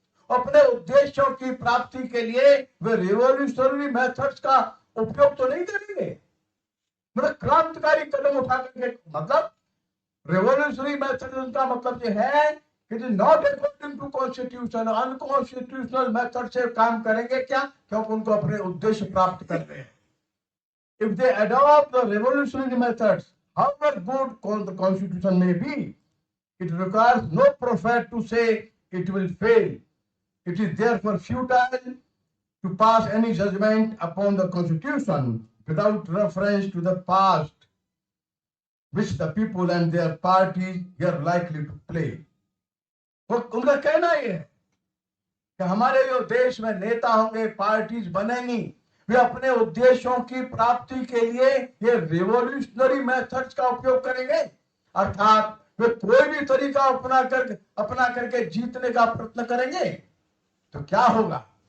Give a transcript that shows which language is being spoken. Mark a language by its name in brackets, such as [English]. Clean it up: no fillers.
[Hindi] अपने उद्देश्यों की प्राप्ति के लिए वे रिवॉल्यूशनरी मेथड्स का उपयोग तो नहीं करेंगे। मतलब क्रांतिकारी कदम उठा करके, मतलब रिवॉल्यूशनरी मेथड का मतलब ये है कि [English] not according to constitution, [Hindi] unconstitutional method से काम करेंगे। क्या? क्योंकि उनको अपने उद्देश्य प्राप्त करने हैं। [English] If they adopt the revolutionary methods, however good the constitution may be, it requires no prophet to say it will fail. It is therefore futile to pass any judgment upon the constitution without reference to the past, which the people and their parties are likely to play. [Hindi] उनका कहना यह है कि हमारे जो देश में नेता होंगे, पार्टीज बनेंगी, वे अपने उद्देश्यों की प्राप्ति के लिए ये रिवॉल्यूशनरी मेथड्स का उपयोग करेंगे, अर्थात वे कोई भी तरीका अपना करके जीतने का प्रयत्न करेंगे। तो क्या होगा?